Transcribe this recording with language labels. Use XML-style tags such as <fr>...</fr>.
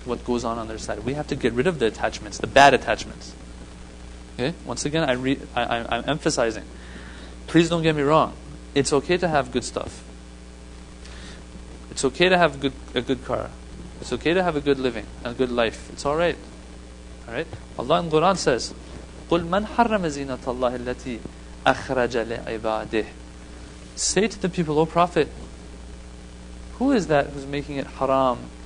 <en>What goes on their side, we have to get rid of the attachments, the bad attachments. Okay. Once again, I'm emphasizing. Please don't get me wrong. It's okay to have good stuff. It's okay to have a good car. It's okay to have a good living, a good life. It's all right. All right. Allah in the Quran says,</en> <ar>"قُلْ مَنْ حَرَّمَ زِينَةَ اللَّهِ الَّتِي أَخْرَجَ لِعِبَادِهِ."</ar> <en>Say to the people, O Prophet, who is that who's making it haram?</en>